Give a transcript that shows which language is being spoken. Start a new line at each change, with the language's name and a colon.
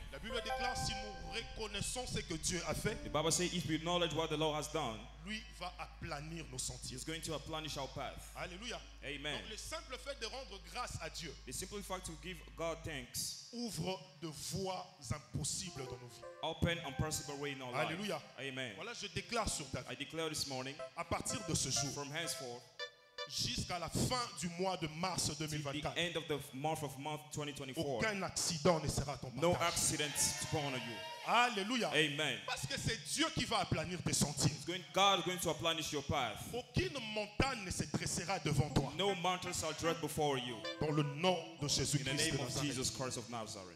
French: La Bible déclare, si nous reconnaissons ce que Dieu a fait,
English: The Bible says, if we acknowledge what the Lord has done,
French: lui va aplanir nos sentiers.
English: He's going to plunge our path.
French: Alléluia.
English: Amen.
French: Donc le simple fait de rendre grâce à Dieu
English: The simple fact to give God thanks
French: ouvre de voies impossibles dans nos vies.
English: open and possible way in our life.
French: Alléluia.
English: Amen.
French: Voilà, je déclare sur ta vie,
English: I declare this morning,
French: à partir de ce jour,
English: from henceforth,
French: jusqu'à la fin du mois de mars
English: to the
French: 2024.
English: end of the month 2024.
French: Aucun accident ne sera ton
English: No
French: partage.
English: accidents upon you.
French: Alléluia.
English: Amen.
French: Parce que c'est Dieu qui va aplanir tes sentiers.
English: God is going to plenish your path.
French: Aucune montagne ne se dressera devant toi.
English: No mountains shall tread before you.
French: Dans le nom de
English: In the
French: Jésus-Christ
English: name
French: de
English: of
French: Nazareth.
English: Jesus Christ of Nazareth.